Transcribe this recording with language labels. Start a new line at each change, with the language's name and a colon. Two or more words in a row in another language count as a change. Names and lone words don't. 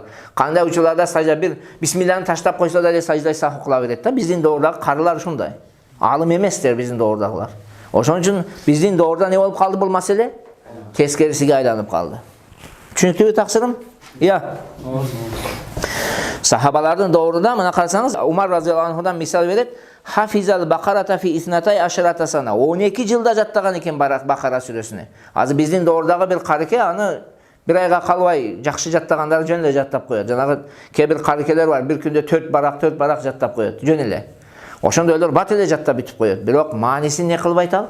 Kyrgyz: Кандай учурларда сажда бир бисмиллахны таштап койсо да саждай сах окула берет да, биздин доордагы карылар ушундай. Алым эместер биздин доордагылар. Ошон үчүн биздин доорда не болуп калды бул маселе? Тескерисиге айланып калды. Түшүнүктүүбү таксырым? Сахабалардын доорунда мына карасаңыз, Умар
Arabic: رضي الله عنه
Kyrgyz: мисал берет.
Arabic: حفظ البقرة في اثنتي عشرة سنة.
Kyrgyz: 12 жылда жаттаган экен Бакара сүрөсүнө. Азыр биздин доордагы бир карыке аны бир айга калбай жакшы жаттагандар жөн эле жаттап коет. Жанагы кээ бир карыкелер бар, бир күндө 4 барак жаттап коет. Жөн эле. Ошондойлор бат эле жаттап бүтүп коет. Бирок маанисин не кылбайт ал?